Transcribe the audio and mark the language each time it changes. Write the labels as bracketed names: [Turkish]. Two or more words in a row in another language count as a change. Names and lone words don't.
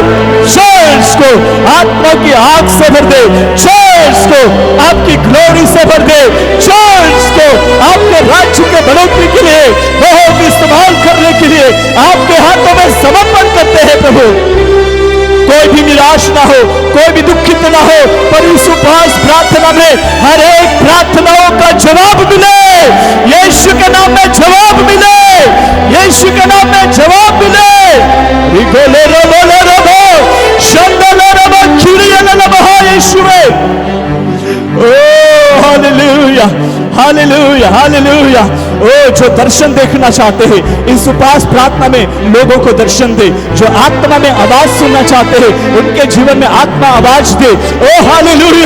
[Hindi] चर्च को आत्मा की आग से भर दे, चर्च को आपकी ग्लोरी से भर दे, चर्च को आपके राज्य के बढ़ोतरी के लिए बहुत इस्तेमाल करने के लिए आपके हाथों में समर्पण करते हैं प्रभु। कोई भी निराश ना हो, कोई भी दुखित ना हो, पर इस उपवास प्रार्थना में हर एक प्रार्थनाओं का जवाब मिले, यीशु के नाम में जवाब मिले, यीशु के नाम में जवाब मिले। रिगोले रबोले रबो शंदले रबो खिरियले रबो यीशु में। ओ हालेलुया, हालेलुया, हालेलुया। ओ जो दर्शन देखना चाहते हैं इस उपवास प्रार्थना में लोगों को दर्शन दे, जो आत्मा में आवाज सुनना चाहते हैं उनके जीवन में आत्मा आवाज दे। ओ हालेलुया।